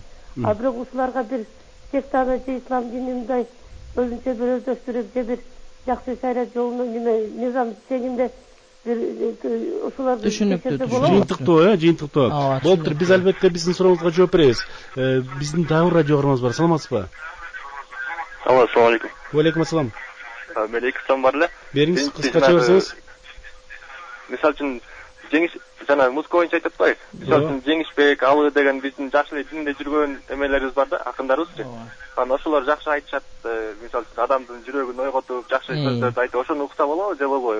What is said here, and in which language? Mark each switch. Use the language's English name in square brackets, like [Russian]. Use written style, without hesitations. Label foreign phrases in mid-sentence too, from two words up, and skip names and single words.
[Kyrgyz] А бирок ушуларга бир сектаны же ислам динин мындай өзүнчө бир өздөштүрүп же бир жакшы шарият жолунун мыйзам тегинде ушуларды жыйынтыктоо жыйынтыктоо болуптур. Биз албетте биздин сурооңузга жооп беребиз. Биздин дагы радио каарманыбыз бар. Саламатсызбы? [Arabic] السلام عليكم. وعليكم السلام. [Kyrgyz] Мен эки сом бар эле. Бериңиз, кыскача берсеңиз. Мисалы үчүн жеңиш жана музыка боюнча айтып атпайбы? Мисалы үчүн Жеңишбек, Алы деген биздин жакшы эле динде жүргөн эмелерибиз бар да, акындарыбызчы. Анан ошолор жакшы айтышат. Мисалы үчүн адамдын жүрөгүн ойготуп, жакшы сөздөрдү айтып, ошону укса болобу же болбойбу?